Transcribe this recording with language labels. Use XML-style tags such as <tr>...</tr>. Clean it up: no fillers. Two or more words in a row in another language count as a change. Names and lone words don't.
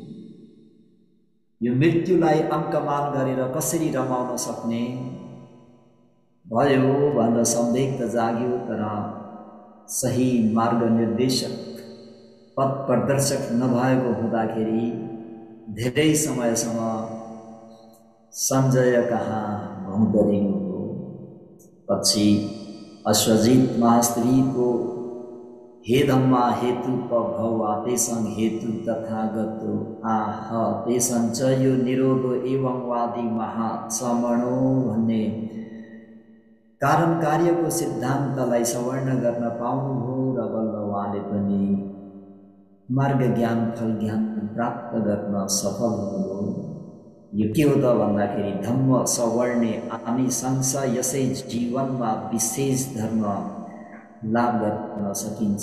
<ne>यो मृत्युलाई अङ्कमान गरेर कसरी रमाउन सक्ने भयो भनेर सन्देह त जाग्यो। तर सही मार्ग निर्देशक, पथ प्रदर्शक नभएको हुँदाखेरि धेरै समयसम्म सञ्जय कहाँ भौँतरिनु हो। पछि अश्वजित महास्त्रीको</ne> <pi>हे धम्मा हेतु भवा तेसं हेतु तथागतो आह तेसं च यो निरोधो एवं वादी महासमणो</pi> <ne>भन्ने कारण कार्यको सिद्धान्तलाई सवर्ण गर्न पाउनुभयो र बल्ल उहाँले पनि मार्ग ज्ञान फल ज्ञान प्राप्त गर्न सफल हुनुभयो। यो के हो त भन्दाखेरि</ne> <pi>धम्म सवर्णे आनिशंस,</pi> <ne>यसै जीवनमा विशेष धर्म लाभ गर्न सकिन्छ।</ne>